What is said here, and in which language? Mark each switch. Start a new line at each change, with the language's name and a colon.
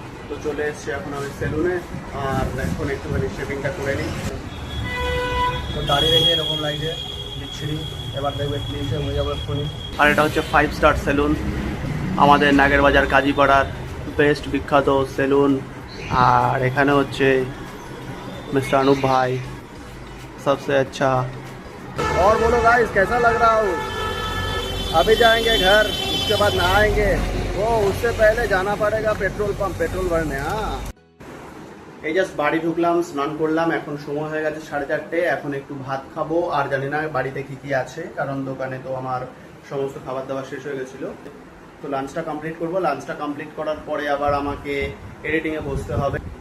Bangla: তো চলে এসছি এখন আমি সেলুনে, আর এখন একটুখানি শেভিংটা করে নিই। তো দাঁড়িয়ে রেখে এরকম লাগছে বিচ্ছিরি, এবার দেখবে ক্লিন শেভ হয়ে যাবে এক্ষুনি। আর এটা হচ্ছে 5 স্টার সেলুন, আমাদের নাগের বাজার কাজীপাড়ার বেস্ট বিখ্যাত সেলুন। আর এখানে হচ্ছে
Hindi: मिस्टर अनूप भाई सबसे अच्छा। और बोलो गाइस, कैसा लग रहा हो? अभी जाएंगे घर, उसके बाद नहाएंगे, वो उससे पहले जाना पड़ेगा पेट्रोल पंप, पेट्रोल भरने।
Bangla: हाँ, এই জাস্ট বাড়ি ঢুকলাম, স্নান করলাম, এখন সময় হয়ে গেছে 4:30। এখন একটু ভাত খাবো আর জানি না বাড়িতে কি কি আছে, কারণ দোকানে তো আমার সমস্ত খাবার দাবার শেষ হয়ে গেছিলো। তো লাঞ্চটা কমপ্লিট করবো। লাঞ্চটা কমপ্লিট করার পরে আবার আমাকে এডিটিংয়ে বসতে হবে।